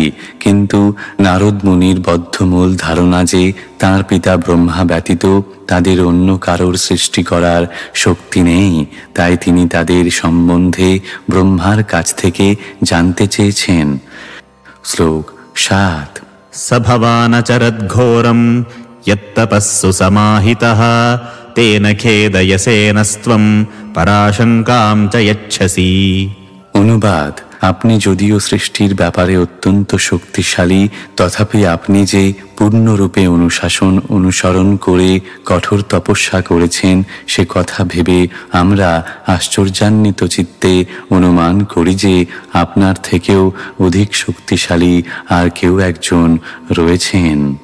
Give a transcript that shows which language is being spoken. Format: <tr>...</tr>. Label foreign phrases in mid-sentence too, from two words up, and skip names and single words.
<bn>কিন্তু নারদ মুনির বদ্ধমূল ধারণা যে তাঁর পিতা ব্রহ্মা ব্যতীত তাদের অন্য কারোর সৃষ্টি করার শক্তি নেই, তাই তিনি তাদের সম্বন্ধে ব্রহ্মার কাছ থেকে জানতে চেয়েছেন। শ্লোক 7।</bn> <sa>स भवानचरद्घोरं यत्तपस्सु समाहितः तेन खेदयसेनस्त्वं पराशङ्कां च यच्छसि।</sa> <bn>অনুবাদ: আপনি যদিও সৃষ্টির ব্যাপারে অত্যন্ত শক্তিশালী, তথাপি আপনি যে পূর্ণরূপে অনুশাসন অনুসরণ করে কঠোর তপস্যা করেছেন সে কথা ভেবে আমরা আশ্চর্যান্বিত চিত্তে অনুমান করি যে আপনার থেকেও অধিক শক্তিশালী আর কেউ একজন রয়েছেন।</bn>